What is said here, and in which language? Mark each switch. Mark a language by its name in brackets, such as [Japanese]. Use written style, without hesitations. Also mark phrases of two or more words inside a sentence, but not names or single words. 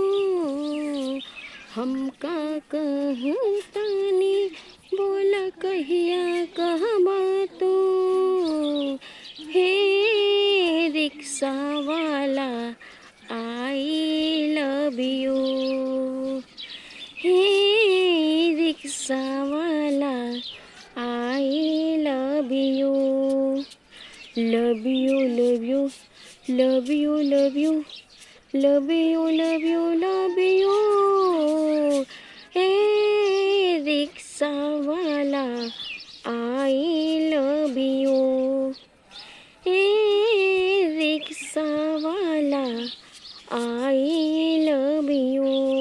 [Bhojpuri] हमका कहतानी बोला कहिया कहबा तू। हे रिक्शा वाला [English] I love you. [Bhojpuri] हे रिक्शा वाला [English] I love you. love you love you love you love you love you love you love you. [Bhojpuri] हे रिक्शा वाला [English] I love you. [Bhojpuri] हे रिक्शा वाला [English] I love you.